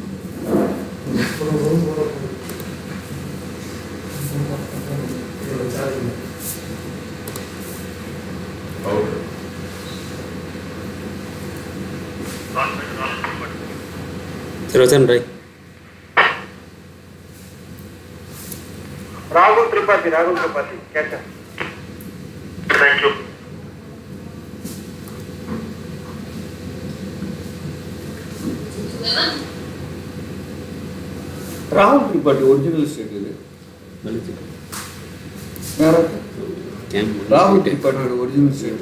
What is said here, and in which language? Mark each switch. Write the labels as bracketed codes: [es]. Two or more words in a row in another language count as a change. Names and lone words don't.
[ta] அவுட் சரி வச்சேன் ட்ரை [hi] राहुल त्रिपाठी कैसा? [en] thank you. [ta] ராகுல் திரிபாட்டி [en] original stat [ta] இது. வேற ராகுல் திரிபாட்டியோட [en] original stat